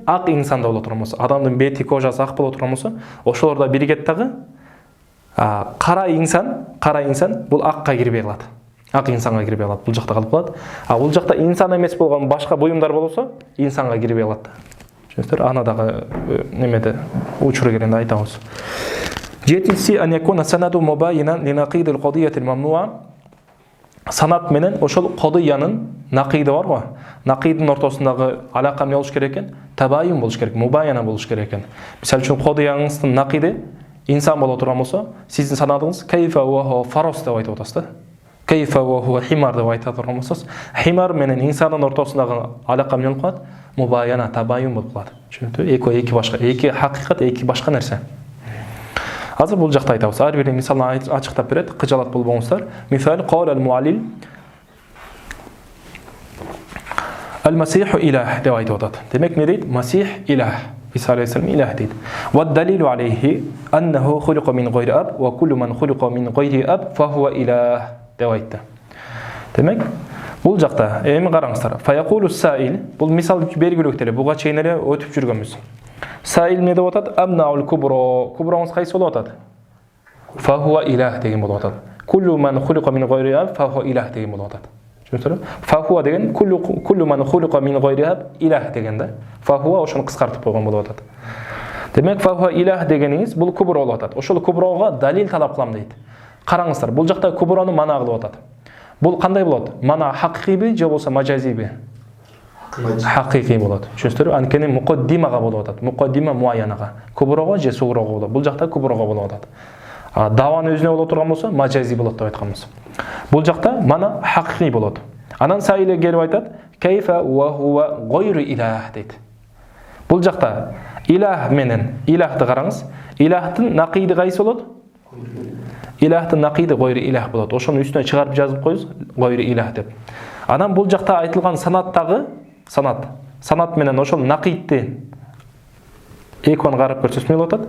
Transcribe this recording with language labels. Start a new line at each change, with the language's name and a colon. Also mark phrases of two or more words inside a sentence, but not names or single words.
Kyrgyz: Ак инсанда боло турган болсо, адамдын бети, кожасы ак боло турган болсо, ошолордо биригет дагы кара инсан бул акка кирбей калат. Ак инсанга кирбей калат. Бул жакта калып калат. А бул жакта инсан эмес болгон башка буюмдар болсо, инсанга кирбей калат. Түшүнүңүздөр? Аны дагы немеде учуру келгенде айтабыз.
Arabic: Жетинчиси أن يكون السند مباينا لنقيض القضية الممنوعة.
Kyrgyz: Санат менен ошол кодыянын нақиди бар го. Нақидин ортосундагы алака эмне болуш керек экен? Табайын болуш керек, мубайяна болуш керек экен. Мисал үчүн кодыяңыздын нақиди инсан боло турган болсо, сиздин санадыңыз
Arabic: كيف و فرس
Kyrgyz: деп айтып атасыз да.
Arabic: كيف و حمار
Kyrgyz: деп айта турган болсоңуз, химар менен инсандын ортосундагы алака эмне болуп калат? Мубайяна, табайын болуп калат. Түшүнүктүбү? Эки башка, эки хакыйкат, эки башка нерсе. Азыр бул жакта айтабыз. Ар бир мисалын ачыктап берет, кыжалат болбоңуздар. Мисал
Arabic: قال المعلل المسيح إله
Kyrgyz: деп айтып атат. Демек не дейт?
Arabic: مسيح إله.
Kyrgyz: Иса алейхиссалам илах дейт.
Arabic: والدليل عليه أنه خلق من غير أب وكل من خلق من غير أب فهو إله
Kyrgyz: деп айтты. Демек бул жакта эми караңыздар.
Arabic: فيقول السائل
Kyrgyz: бул мисал бергилектер. Буга чейин эле өтүп жүргөнбүз. Саил не деп атат?
Arabic: أمنع الكبرى.
Kyrgyz: Куброңуз кайсы болуп атат?
Arabic: فهو إله
Kyrgyz: деген болуп атат.
Arabic: كل من خلق من غير أب فهو إله
Kyrgyz: деген болуп атат. Түшүндүңүзбү?
Arabic: فهو
Kyrgyz: деген
Arabic: كل من خلق من غير أب إله
Kyrgyz: деген да.
Arabic: فهو
Kyrgyz: ошону кыскартып койгон болуп атат. Демек
Arabic: فهو إله
Kyrgyz: дегениңиз бул кубро болуп атат. Ошол куброго далил талап кылам дейт. Караңыздар, бул жакта куброну мана кылып атат. Бул кандай болот? Мана хакыйкыйби же болсо мажазиби? Хакыйкый болот. Түшүнүңүздөрбү? Анткени муқаддимага болуп атат. Муқаддима муайянага. Куброго же сугрого болот. Бул жакта куброго болуп атат. Даваны өзүнө боло турган болсо мажази болот деп айтканбыз. Бул жакта мана хакыйкый болот. Анан саиле келип айтат:
Arabic: "كيف وهو غير إله" дейт.
Kyrgyz: Бул жакта илах менен илахты караңыз. Илахтын накиди кайсы болот? Илахтын накиди
Arabic: غير إله
Kyrgyz: болот. Ошону үстүнө чыгарып жазып коюңуз,
Arabic: غير إله
Kyrgyz: деп. Анан бул жакта айтылган санаттагы санат менен ошол накидти экөөнү карап көрсөтсө болуп атат.